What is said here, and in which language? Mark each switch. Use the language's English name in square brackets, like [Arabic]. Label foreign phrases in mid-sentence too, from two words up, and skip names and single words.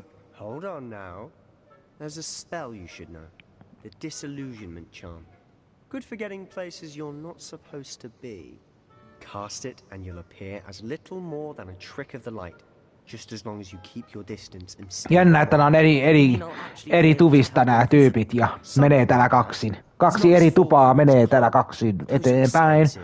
[English] Hold on now. There's a spell you should know. The Disillusionment Charm. Good for getting places you're not supposed to be. Cast it and you'll appear as little more than a trick of the light, just as long as you keep your distance and stay. [Finnish] Jännä, että nämä on eri tuvista nämä tyypit ja menee täällä kaksin. Kaksi eri tupaa menee täällä kaksin eteenpäin.